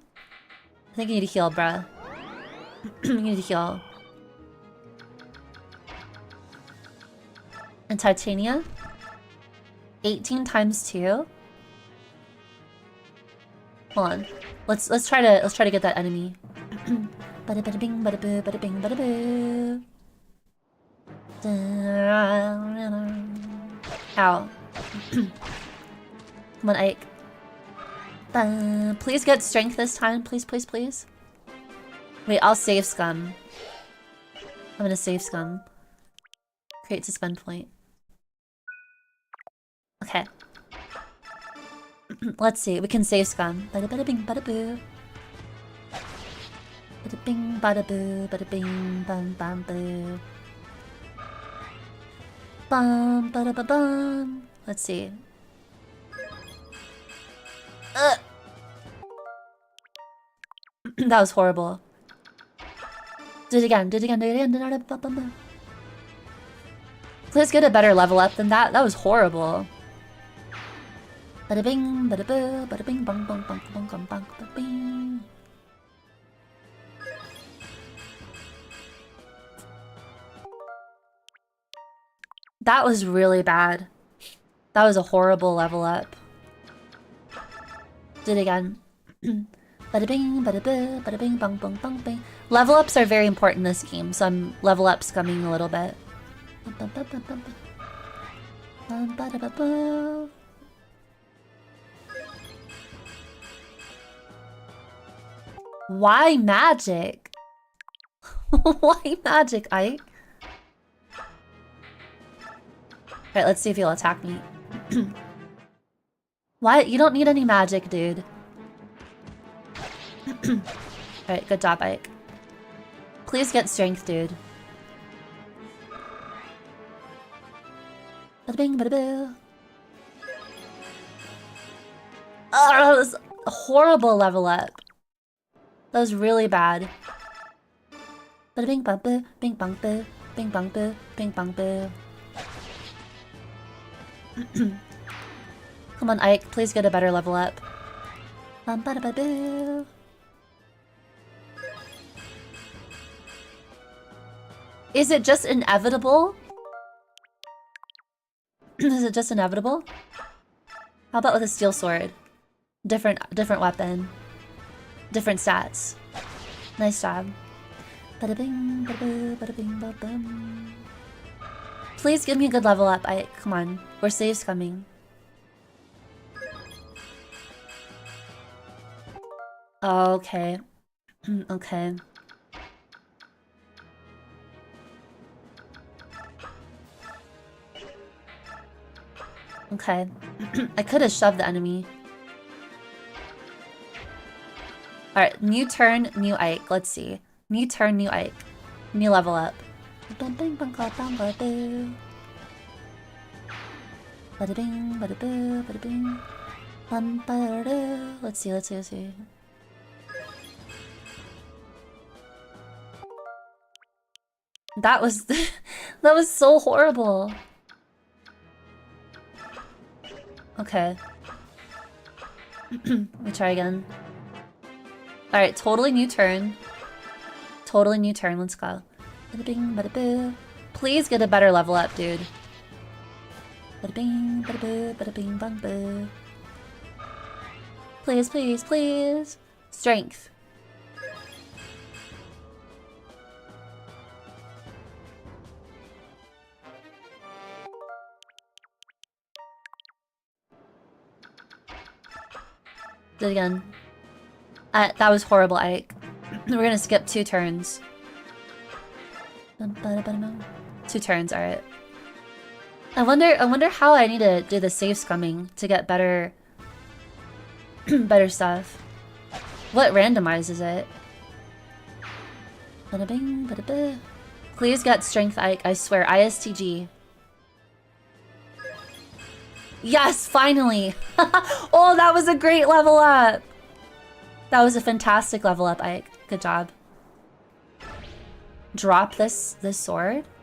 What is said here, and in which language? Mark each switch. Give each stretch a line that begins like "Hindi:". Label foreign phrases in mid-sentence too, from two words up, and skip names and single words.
English: I think you need to heal, bruh. You need to heal. And Titania? 18 times 2? Hold on. Let's try to get that enemy. Bada bada bing bada boo bada bing bada boo. Ow. Come on, Ike. Please get strength this time. Please, please, please. Wait, I'll save scum. I'm gonna save scum. Create suspend point. Okay. Let's see. We can save scum. Bada bada bing bada boo. Bada bing bada boo. Bada bing bam bam boo. Bum, ba-da-ba-bum. Let's see. That was horrible. Do it again, do it again, do it again. Please get a better level up than that. That was horrible. Bada bing, bada boo, bada bing, bong, bong, bong, bong, bong, bong, bong, bing. That was really bad. That was a horrible level up. Do it again. Bada bing, bada boo, bada bing, bong, bong, bong, bing. Level ups are very important in this game, so I'm level up scumming a little bit. Why magic? Why magic, Ike? Alright, let's see if he'll attack me. Why? You don't need any magic, dude. Alright, good job, Ike. Please get strength, dude. Bada bing, bada boo. Oh, that was a horrible level up. That was really bad. Bada bing, bang, boo, bing, bang, boo, bing, bang, boo, bing, bang, boo. Come on, Ike, please get a better level up. Bum, bada, bada, boo. Is it just inevitable? Is it just inevitable? How about with a steel sword? Different weapon. Different stats. Nice job. Bada bing, bada boo, bada bing, bada bum. Please give me a good level up. Come on. We're saves coming. Okay. Okay. Okay. I could have shoved the enemy. Alright, new turn, new Ike. Let's see. New turn, new Ike. New level up. Bada bing, bada boo. Bada bing, bada boo, bada bing. Bada doo. Let's see, let's see, let's see. That was that was so horrible. Okay. Let me try again. Alright, totally new turn. Totally new turn, let's go. Bada bing, bada boo. Please get a better level up, dude. Bada bing, bada boo, bada bing, bang boo. Please, please, please. Strength. Do it again. That was horrible, Ike. We're gonna skip 2 turns. 2 turns, alright. I wonder how I need to do the save scumming to get better better stuff. What randomizes it? Bada bing, bada boo. Please get strength, Ike, I swear. ISTG. Yes, finally! Oh, that was a great level up! That was a fantastic level up, Ike. Good job. Drop this sword?